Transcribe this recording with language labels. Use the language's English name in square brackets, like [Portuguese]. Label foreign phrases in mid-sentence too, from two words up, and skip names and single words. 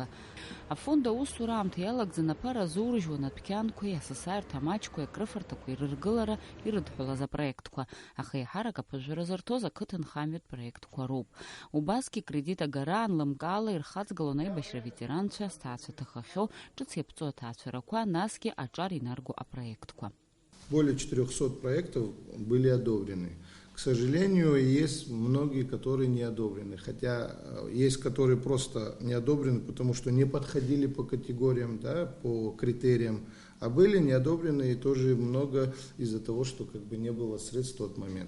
[Abkhazian] Афонд аусура аамҭа иалагӡаны аԥара азоурыжьуа анадәқьанқәеи асасааирҭа амаҷқәеи акрыфарҭақәа ирыргылара ирыдҳәалаз апроектқәа, аха еиҳарак аԥыжәара зырҭоз ақыҭанхамҩатә проектқәа роуп. Убасгьы кредит агара анлымкаала ирхаҵгылон аибашьра ветеранцәа, сҭаацәа ҭахахьоу, ҿыц иаԥҵо аҭаацәарақәа, насгьы аҿар инарго апроектқәа. [Russian] Более 400 проектов были одобрены. К сожалению, есть многие, которые не одобрены. Хотя есть, которые просто не одобрены, потому что не подходили по категориям, да, по критериям. А были не одобрены и тоже много из-за того, что не было средств в тот момент.